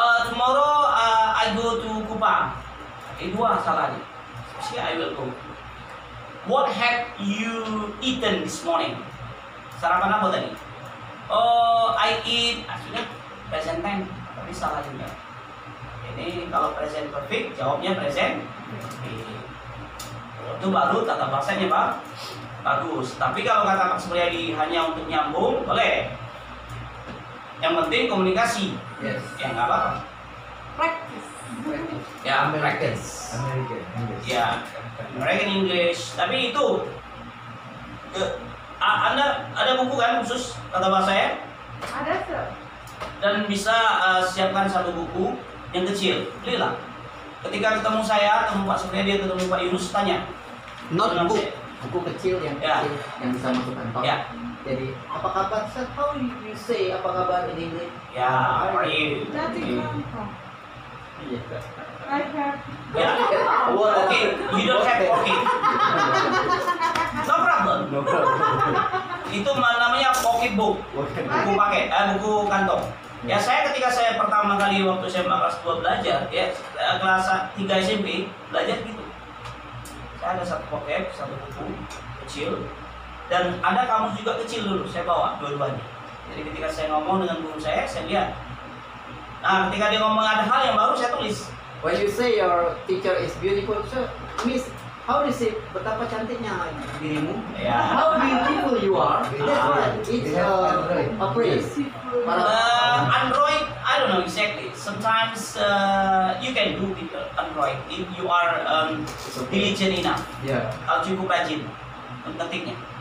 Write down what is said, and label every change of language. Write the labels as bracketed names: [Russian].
[English] Tomorrow I go to Kupang. [Indonesian] Dua salah nih. [English] See, I will go. What have you eaten this morning? [Indonesian] Sarapan apa tadi? [English] Oh, I eat. [Indonesian] Sudah present time, tapi salah juga. Ini kalau present perfect, jawabnya present perfect. Itu baru tata bahasanya Pak bagus. Tapi kalau kata Pak Supriyadi hanya untuk nyambung, boleh. Yang penting komunikasi. [English] Yes. [Indonesian] Ya nggak apa-apa. [English] Practice. [Indonesian] Ya, [English] American. practice. American English. Ya, American English. [Indonesian] Tapi itu, Anda ada buku kan khusus tata bahasa ya? Ada sir. Dan bisa siapkan satu buku yang kecil, belilah. Ketika ketemu saya, ketemu Pak Supriyadi, ketemu Pak Yunus, tanya. Notebook, buku kecil yang Ya. kecil yang bisa masuk kantong. Ya. Jadi apa kabar? [English] Sir, how you say [Indonesian] apa kabar [English] in English? Ya, how are you? Nothing wrong. [Indonesian] Iya. [English] I have. Ya, okay. You don't have okay. No problem. [Indonesian] problem. Itu namanya pocketbook, buku paket, buku kantong. Ya ketika saya pertama kali waktu SMA kelas 2 belajar, ya kelas 3 SMP belajar gitu. Saya ada satu pocket, satu buku kecil, dan ada kamus juga kecil dulu. Saya bawa dua-duanya. Jadi ketika saya ngomong dengan guru saya lihat. Nah, ketika dia ngomong ada hal yang baru, saya tulis. [English] When you say your teacher is beautiful, so Miss, how do you say [Indonesian] betapa cantiknya dirimu? Ya. [English] How beautiful you are. That's what it's a praise. Android, I don't know exactly. Sometimes you can do with Android if you are diligent enough. Yeah. [Indonesian] Kalau cukup rajin mengetiknya.